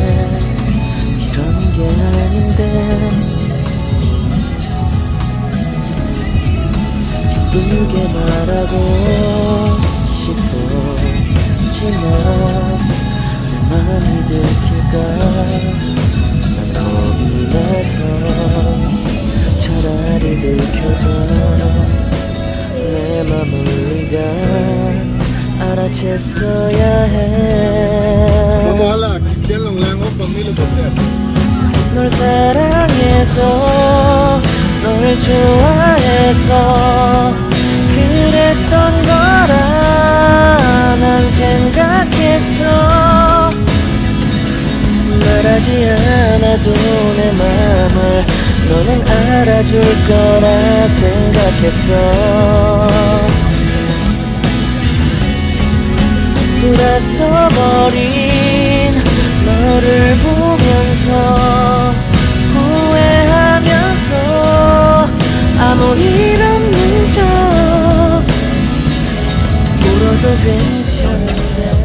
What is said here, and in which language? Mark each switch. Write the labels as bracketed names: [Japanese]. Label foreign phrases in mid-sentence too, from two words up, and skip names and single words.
[Korean] 이런 게 아닌데 기쁘게 말하고 싶었지만 내 맘이 들킬까 난 겁이 나서 차라리 들켜서 내 맘을 네가 알아챘어야 해 [Filipino] Wala, diyan lang lang ako pamilya ko. [Korean] 널 사랑해서 널 좋아해서 그랬던 거라 난 생각했어 말하지 않아도 내 맘을 너는 알아줄 거라 생각했어 돌아서버린 너를 보면서 후회하면서 아무 일 없는 척 울어도 괜찮은데